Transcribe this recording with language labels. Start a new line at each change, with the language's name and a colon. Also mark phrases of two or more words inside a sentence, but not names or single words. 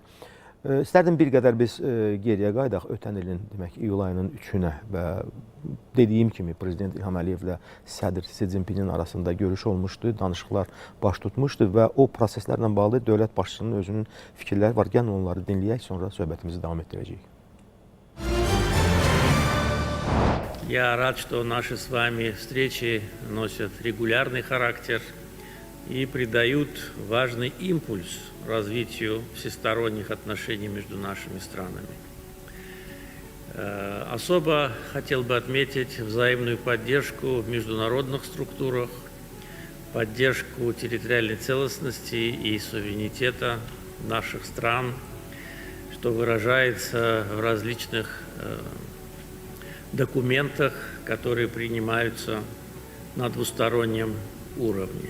Azerbaijani: İstərdim bir qədər biz geriyə qaydaq, ötən ilin, demək, iyul ayının 3-ünə və dediyim kimi Prezident İlham Əliyevlə sədr Si Jinpingin arasında görüş olmuşdu, danışıqlar baş tutmuşdu və o proseslərlə bağlı dövlət başçısının özünün fikirləri var. Gəlin onları dinləyək, sonra söhbətimizi davam etdirəcəyik.
Russian: Я рад, что наши с вами встречи носят регулярный характер и придают важный импульс развитию всесторонних отношений между нашими странами. Особо хотел бы отметить взаимную поддержку в международных структурах, поддержку территориальной целостности и суверенитета наших стран, что выражается в различных документах, которые принимаются на двустороннем уровне.